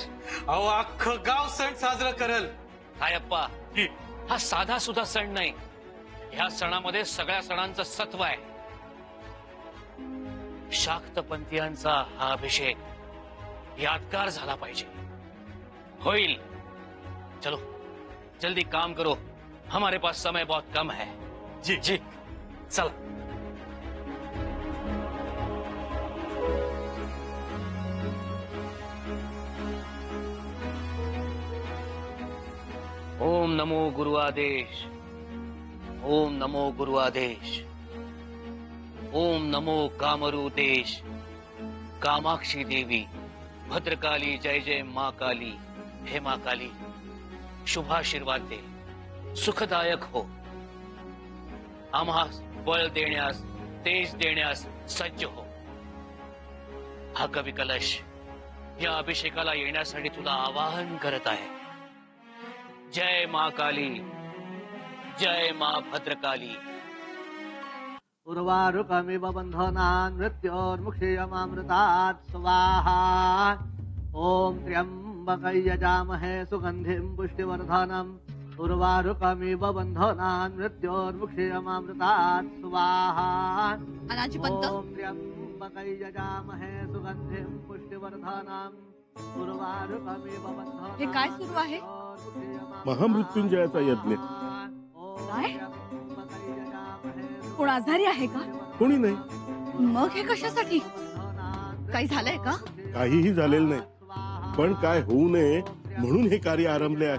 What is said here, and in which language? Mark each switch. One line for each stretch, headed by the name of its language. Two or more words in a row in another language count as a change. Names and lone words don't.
Marathi: अहो अख्खं गाव सण साजरा करल. रायप्पा, हा साधा सुद्धा सण नाही, ह्या सणामध्ये सगळ्या सणांचं सत्व आहे. शाक्तपंथीयांचा हा अभिषेक यादगार झाला पाहिजे. होईल.
Hindi: चलो जल्दी काम करो, हमारे पास समय बहुत कम है. जी. जी.
Marathi: चला.
Hindi: ओम नमो गुरु आदेश, ओम नमो गुरु आदेश, ओम नमो कामरू देश, कामाक्षी देवी, भद्रकाली जय जय माँ काली, हे माँ काली शुभाशीर्वाद दे, सुखदायक हो,
Marathi: आम्हास बळ देण्यास, तेज देण्यास सज्ज हो. हा कवी कलश या अभिषेकाला येण्यासाठी तुला आवाहन करत आहे.
Hindi: जय माँ काली, जय माँ भद्रकाली.
Sanskrit: उर्वारुकमिव बन्धनान् मृत्योर्मुक्षीयमामृतात् स्वाहा. ॐ त्र्यम्बकं यजामहे सुगन्धिं पुष्टिवर्धनम्. उर्वारुकमिव बन्धनान् मृत्योर्मुक्षीयमामृतात् स्वाहा.
Marathi: अनाजी पंत,
Sanskrit: ॐ त्र्यम्बकं यजामहे सुगन्धिं पुष्टिवर्धनम्. उर्वारुकमिव बन्धनान्
Marathi: हे काय सुरू आहे? महामृत्युंजयाचा यज्ञ. काय? कोण आजारी आहे का? कोणी नाही, मग हे कशासाठी? काही झालंय का? काहीही झालेलं नाही, पण काय होऊ नये म्हणून हे कार्य आरंभले आहे.